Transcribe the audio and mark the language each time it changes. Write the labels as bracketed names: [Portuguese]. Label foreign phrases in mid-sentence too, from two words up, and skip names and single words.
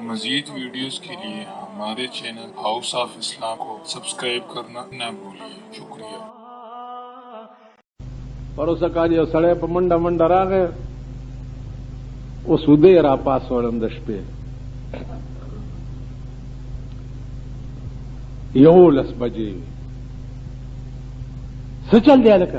[Urdu] مزید ویڈیوز کے لیے ہمارے چینل ہاؤس آف اسلام کو سبسکرائب کرنا نہ بھولیے. شکریہ. [Pashto] پروسه کال یو سړی په منډه منډه راغی، اوس ودې را پاسولم د شپې 11 بجې. څه چل دی هلکه؟